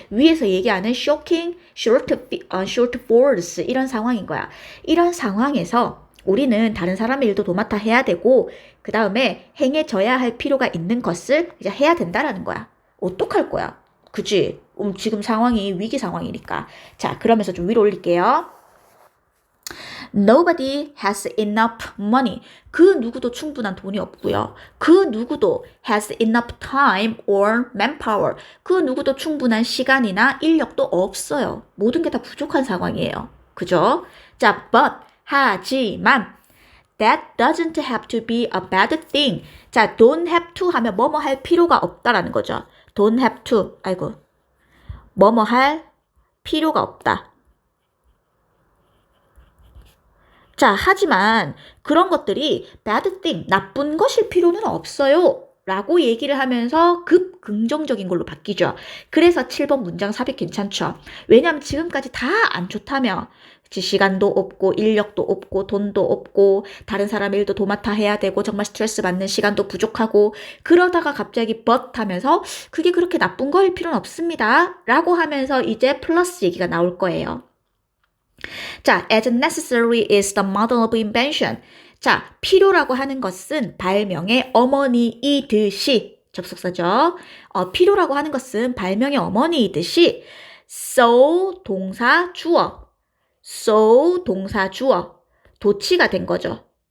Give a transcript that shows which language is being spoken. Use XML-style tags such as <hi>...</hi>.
<ko>위에서 얘기하는 shocking, short force 이런 상황인 거야. 이런 상황에서 우리는 다른 사람의 일도 도맡아 해야 되고 그 다음에 행해져야 할 필요가 있는 것을 이제 해야 된다라는 거야. 어떡할 거야? 그치? 지금 상황이 위기 상황이니까. 자, 그러면서 좀 위로 올릴게요.</ko> <en>Nobody has enough money.</en> <ko>그 누구도 충분한 돈이 없고요. 그 누구도</ko> <en>has enough time or manpower.</en> <ko>그 누구도 충분한 시간이나 인력도 없어요. 모든 게 다 부족한 상황이에요. 그죠?</ko> <en>자, but</en> <ko>하지만</ko> <en>that doesn't have to be a bad thing.</en> <ko>자,</ko> <en>don't have to</en> <ko>하면 뭐뭐 할 필요가 없다라는 거죠.</ko> <en>don't have to.</en> <ko>아이고. 뭐뭐 할 필요가 없다. 자, 하지만 그런 것들이 bad thing, 나쁜 것일 필요는 없어요. 라고 얘기를 하면서 급 긍정적인 걸로 바뀌죠. 그래서 7번 문장 삽입 괜찮죠. 왜냐하면 지금까지 다 안 좋다며. 시간도 없고 인력도 없고 돈도 없고 다른 사람 일도 도맡아 해야 되고 정말 스트레스 받는 시간도 부족하고 그러다가 갑자기 but 하면서 그게 그렇게 나쁜 거일 필요는 없습니다. 라고 하면서 이제 플러스 얘기가 나올 거예요.</ko> <en>자, as necessary is the mother of invention.</en> <ko>자, 필요라고 하는 것은 발명의 어머니이듯이 접속사죠. 필요라고 하는 것은 발명의 어머니이듯이 so 동사 주어, so 동사 주어, 도치가 된 거죠.</ko>